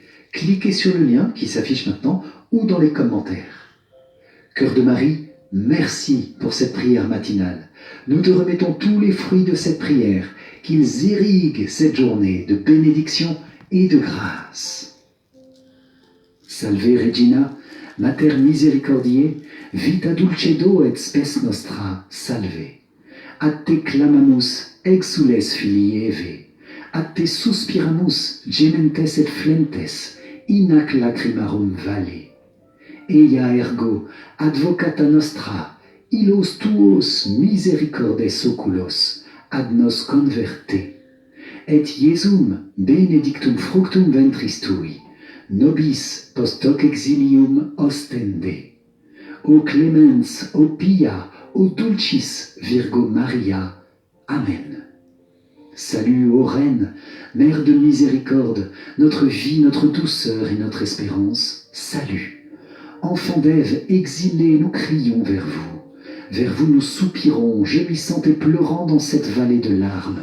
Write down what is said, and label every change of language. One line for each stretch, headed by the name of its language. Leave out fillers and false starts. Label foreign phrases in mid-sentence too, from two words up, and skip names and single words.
French: Cliquez sur le lien qui s'affiche maintenant ou dans les commentaires. Cœur de Marie, merci pour cette prière matinale. Nous te remettons tous les fruits de cette prière, qu'ils irriguent cette journée de bénédiction et de grâce.
Latin: Salve Regina, Mater Misericordiae, vita dulcedo et spes nostra, salve. Ad te clamamus, exules filii Eve, ad te suspiramus, gementes et flentes, in hac lacrimarum vale. Eia ergo, advocata nostra, illos tuos misericordes oculos, ad nos converte. Et Iesum benedictum fructum ventris tui, nobis post hoc exilium ostende. O clemens, o pia, o dulcis Virgo Maria. Amen.
French: Salut, ô Reine, Mère de miséricorde, notre vie, notre douceur et notre espérance. Salut. Enfants d'Ève, exilés, nous crions vers vous. Vers vous nous soupirons, gémissant et pleurant dans cette vallée de larmes.